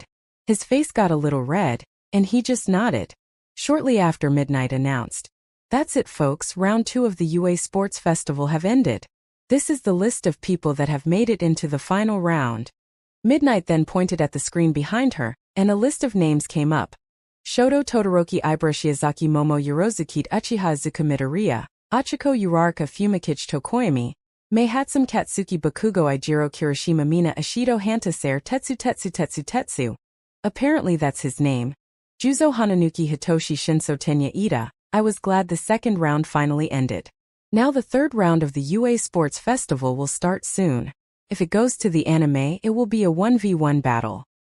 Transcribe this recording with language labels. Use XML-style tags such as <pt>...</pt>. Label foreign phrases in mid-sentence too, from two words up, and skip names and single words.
<en>His face got a little red, and he just nodded. Shortly after, Midnight announced, "That's it, folks, round 2 of the UA Sports Festival have ended. This is the list of people that have made it into the final round." Midnight then pointed at the screen behind her, and a list of names came up. Shoto Todoroki Ibara Shiozaki Momo Yorozukite Uchiha Izuku Midoriya, Ochako Uraraka Fumikichi Tokoyami, Meihatsum Katsuki Bakugo Ijiro Kirishima Mina Ashido Hantasair Tetsu. Apparently that's his name. Juzo Hananuki Hitoshi Shinso Tenya Ida. I was glad the second round finally ended. Now the third round of the UA Sports Festival will start soon. If it goes to the anime, it will be a 1v1 battle.</en>